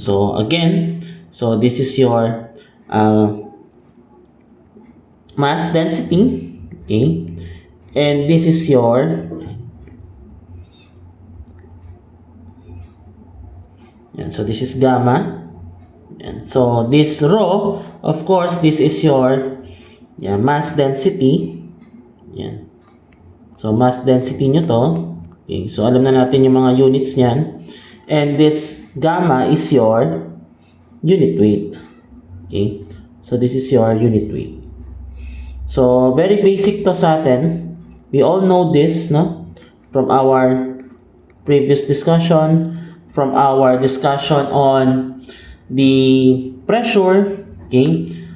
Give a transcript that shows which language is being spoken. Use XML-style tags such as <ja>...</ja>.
<en>So again, so this is your mass density, okay, and this is your so this is gamma. And so this rho, of course, this is your mass density.</en> <tl>Yan. So mass density nyo to. Okay, so alam na natin yung mga units niyan.</tl> <en>And this gamma is your unit weight. Okay, so this is your unit weight.</en> <tl>So very basic to sa atin.</tl> <en>We all know this, no? From our previous discussion, from our discussion on the pressure, okay?</en>